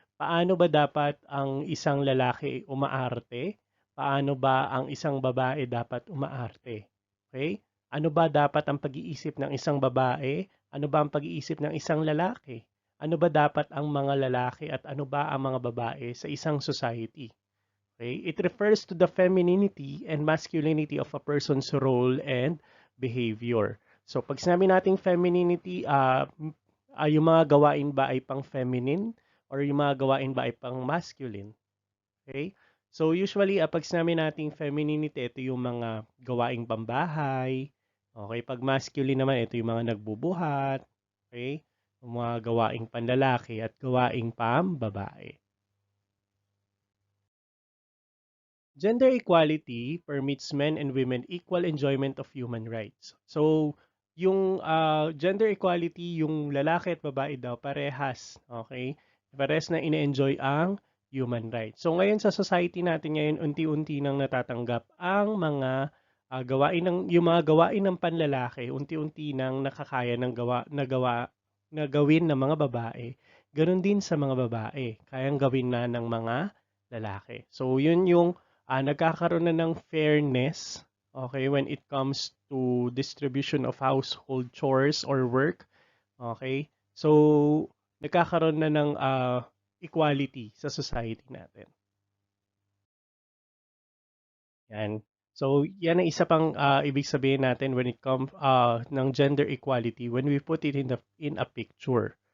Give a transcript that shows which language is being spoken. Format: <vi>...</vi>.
<tl>Paano ba dapat ang isang lalaki umaarte? Paano ba ang isang babae dapat umaarte? Okay? Ano ba dapat ang pag-iisip ng isang babae? Ano ba ang pag-iisip ng isang lalaki? Ano ba dapat ang mga lalaki at ano ba ang mga babae sa isang society? Okay?</tl> <en>It refers to the femininity and masculinity of a person's role and behavior.</en> <tl>So, pag sinabi nating femininity, yung mga gawain ba ay pang feminine or yung mga gawain ba ay pang masculine? Okay? So, usually, pag sinabi nating femininity, ito yung mga gawaing pambahay. Okay? Pag masculine naman, ito yung mga nagbubuhat. Okay? Yung mga gawaing panlalaki at gawaing pambabae.</tl> <en>Gender equality permits men and women equal enjoyment of human rights.</en> <tl>So, yung gender equality, yung lalaki at babae daw parehas, okay? Parehas na ine-enjoy ang human rights. So, ngayon sa society natin ngayon, unti-unti nang natatanggap ang mga yung mga gawain ng panlalaki, unti-unti nang nakakaya ng na gawin ng mga babae. Ganon din sa mga babae, kayang gawin na ng mga lalaki. So, yun yung nagkakaroon na ng</tl> <en>fairness, okay, when it comes to distribution of household chores or work, okay?</en> <tl>So, nagkakaroon na ng equality sa society natin.</tl> <en>Yan. So,</en> <tl>yan ang isa pang ibig sabihin natin</tl> <en>when it comes ng gender equality when we put it in a picture.</en>